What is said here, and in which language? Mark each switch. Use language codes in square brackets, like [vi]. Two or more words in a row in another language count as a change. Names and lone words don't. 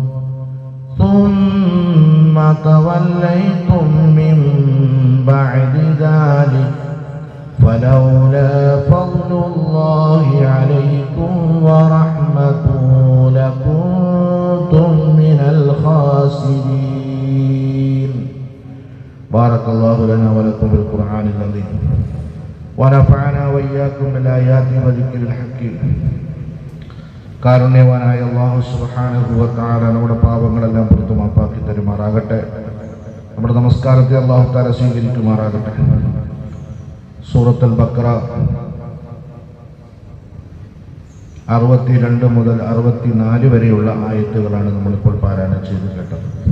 [ar] ثم توليتم من بعد ذلك فلولا فضل الله عليكم ورحمته لكنتم من الخاسرين. بارك الله لنا ولكم بالقرآن العظيم ونفعنا وإياكم بالآيات وذكر الحكيم. [ml] കാരുണ്യവാനായ അല്ലാഹു [ar] سبحانه وتعالى [ml] നമ്മുടെ പാപങ്ങളെല്ലാം പുറത്തു മാപ്പാക്കി തരുമാറാകട്ടെ. നമ്മുടെ നമസ്കാരത്തെ [ar] الله تعالى [ml] സ്വീകരിക്കുമാറാകട്ടെ. സൂറത്തുൽ ബഖറ 62 മുതൽ 64 വരെയുള്ള ആയത്തുകളാണ് നമ്മളിപ്പോൾ പാരായണം ചെയ്ത് കേട്ടത്.